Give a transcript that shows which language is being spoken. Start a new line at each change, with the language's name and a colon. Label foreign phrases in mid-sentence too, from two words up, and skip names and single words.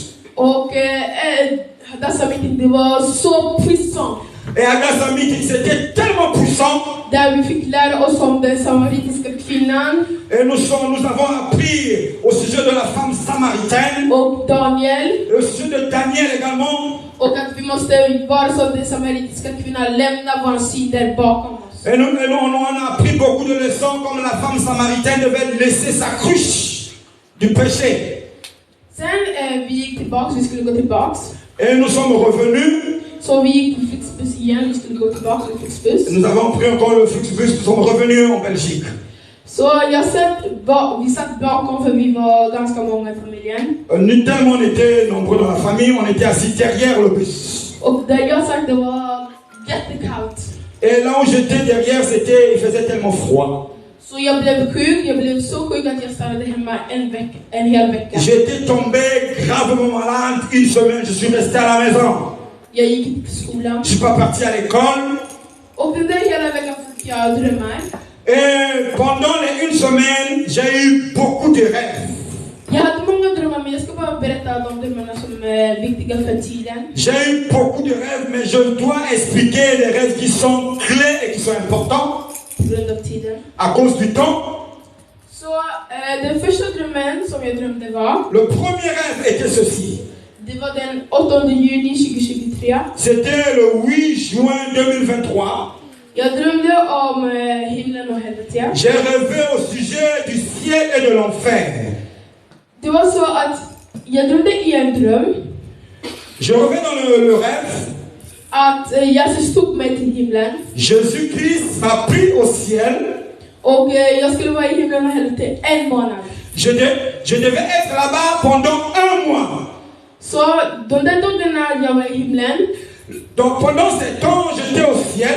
Swedish: Och Hadassah meeting det var så puissant.
French: Et Hadassah meeting, c'était tellement puissant.
Swedish: Där vi fick lära oss om den samaritiska kvinnan.
French: Et nous avons appris au sujet de la femme samaritaine.
Swedish: Och Daniel.
French: Et au sujet de Daniel également.
Swedish: Och att vi måste vara som den samaritiska kvinnan, lämna våra sidor bakom oss.
French: Et on a appris beaucoup de leçons, comme la femme samaritaine devait laisser sa cruche du péché.
Swedish: Sen vi gick tillbaks, vi skulle gå tillbaks.
French: Et nous sommes revenus.
Swedish: Så vi gick på Flixbus igen, vi skulle gå tillbaks till Flixbus.
French: Nous avons pris encore le Flixbus, nous sommes revenus en Belgique.
Swedish: Så vi satt bakom för vi var ganska många i familjen.
French: Tellement on était nombreux dans la famille, on était assis derrière le bus.
Swedish: Och där jag satt det var jättekallt.
French: Et là où j'étais derrière, il faisait tellement froid.
Swedish: Så jag blev så sjuk att jag stannade hemma en hel vecka.
French: J'étais tombé gravement malade une semaine, je suis resté à la maison.
Swedish: Jag gick inte till skolan.
French: Je suis pas parti à l'école.
Swedish: Och den där hela veckan fick jag drömmar.
French: Et pendant une semaine, j'ai eu beaucoup de rêves.
Swedish: Jag hade många drömmar, men jag ska bara berätta de drömmarna som är viktiga för tiden.
French: J'ai eu beaucoup de rêves, mais je dois expliquer les rêves qui sont clés et qui sont importants.
Swedish: På grund av tiden.
French: À cause du temps.
Swedish: Så den första drömmen som jag drömde var.
French: Le premier rêve était ceci.
Swedish: Det var den 8 juni 2023.
French: C'était le 8 juin 2023.
Swedish: Jag drömde om himlen och helvetet.
French: J'ai rêvé au sujet du ciel et de l'enfer.
Swedish: Det var så att jag drömde i en dröm.
French: Je reviens dans le rêve.
Swedish: Att Jesus tog mig till himlen.
French: Jésus-Christ m'a pris au ciel.
Swedish: Och jag skulle vara i himlen och helvetet en månad.
French: Je devais être là-bas pendant un mois.
Swedish: Så de där dagarna jag var i himlen.
French: Donc pendant ce temps, j'étais au ciel.